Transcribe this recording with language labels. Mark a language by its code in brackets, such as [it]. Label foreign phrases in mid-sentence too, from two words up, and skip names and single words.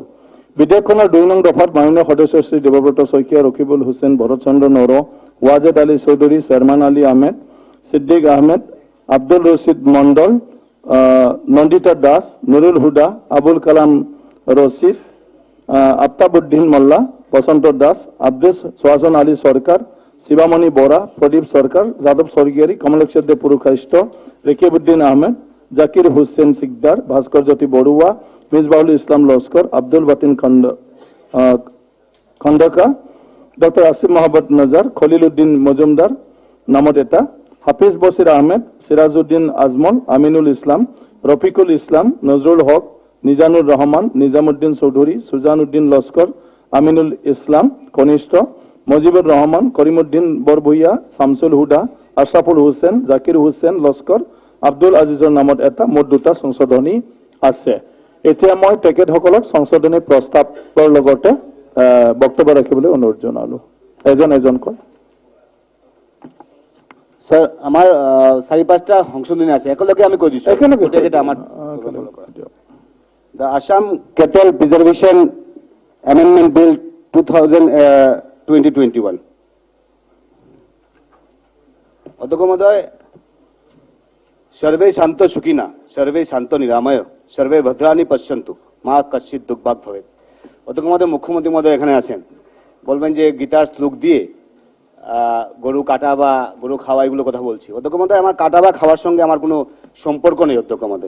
[as] বিধেয়কখনৰ 2 নং দফাত মাননীয় সদস্য শ্ৰী দেৱব্ৰত শইকীয়া, ৰকিবুল হুছেইন, ভৰত চন্দ্ৰ নৰ, ৱাজেদ আলী চৌধুৰী, চেৰমান আলী আহমেদ, সিদ্দিক আহমেদ, আব্দুল ৰছিদ মণ্ডল, নন্দিতা দাস, নুৰুল হুদা, আবুল কালাম ৰছিদ, আফতাবুদ্দিন মোল্লা, বসন্ত দাস, আব্দুল সোহাজন আলী সরকার, শিবামণি বরা, প্রদীপ সরকার, যাদব স্বর্গীয়াৰী, কমলেশ্বৰ দে পুৰুষাইষ্ট, রেকিবুদ্দিন আহমেদ, জাকির হুসেন সিকদার, ভাস্কৰ জ্যোতি বড়ুয়া, মিসবাউল ইসলাম লস্কর, আব্দুল বাতিন খন্দকা, ডক্টর আসিফ মোহাম্মদ নজর, খলিল উদ্দিন মজুমদার নামত এটা, হাফিজ বসির আহমেদ, সিরাজউদ্দিন আজমল, আমিনুল ইসলাম, রফিকুল ইসলাম, নজরুল হক, নিজানুর রহমান, নিজামুদ্দিন চৌধুরী, সুজান উদ্দিন লস্কর, আমিনুল ইসলাম কনিষ্ঠ, মজিবুর রহমান, করিমুদ্দিন বৰভূঞা, শামসুল হুদা, আশরাফুল হুসেন, জাকির হুসেন লস্কর, আব্দুল আজিজৰ নামত এটা মুঠ 2টা সংশোধনী আছে। এতিয়া মই তেখেতসকলক সংশোধনী প্ৰস্তাৱৰ লগতে বক্তব্য ৰাখিবলৈ অনুৰোধ জনালো। এজনকৈ স্যার আমার 4-5টা সংশোধনী আছে, একেলগে আমি কৈ দিছো। গোটেইকেইটা আমাৰ দ্য আসাম কেটল প্ৰিজাৰ্ভেশ্যন এমেণ্ডমেণ্ট বিল 2021। অধ্যক্ষ মহোদয়, [sa] সর্বে শান্ত সুখিনা, সর্বে শান্ত নিরাময়, সর্বে ভদ্রাণী পশ্যন্তু, মা কশ্চিৎ দুর্ভাগ ভবেৎ। [bn] অধ্যক্ষ মহোদয়, মুখ্যমন্ত্রী মহোদয় এখানে আছেন, বলবেন যে গীতার শ্লোক দিয়ে গরু কাটা বা গরু খাওয়া এগুলো কথা বলছি। অধ্যক্ষ মহোদয়, আমার কাটা বা খাওয়ার সঙ্গে আমার কোনো সম্পর্ক নেই অধ্যক্ষ মহোদয়।